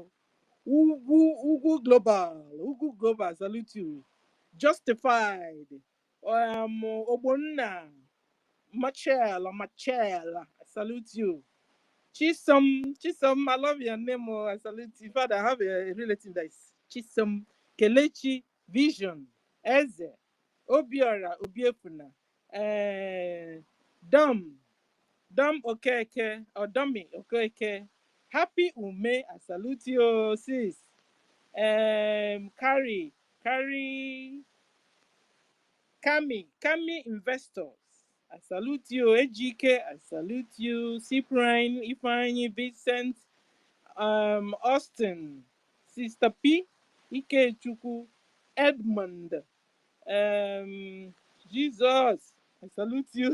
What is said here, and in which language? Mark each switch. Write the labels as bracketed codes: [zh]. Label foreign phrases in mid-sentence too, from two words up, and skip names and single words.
[en] Ugu Global, salute you. Justified. Obonna, Machel, I salute you. Chisom, I love your name. Oh, I salute you. In fact, I have a relative that is Chisom, Kelechi, Vision, Eze, Obiora, Obiefuna, Dom, Okeke, or Dummy Okeke. Happy Ume, I salute you, sis. Carry, Kami Investors. I salute you, AGK, I salute you, Cyprian, Ifeanyi, Vincent, Austin, Sister P, Ikechukwu, Edmund, Jesus, I salute you.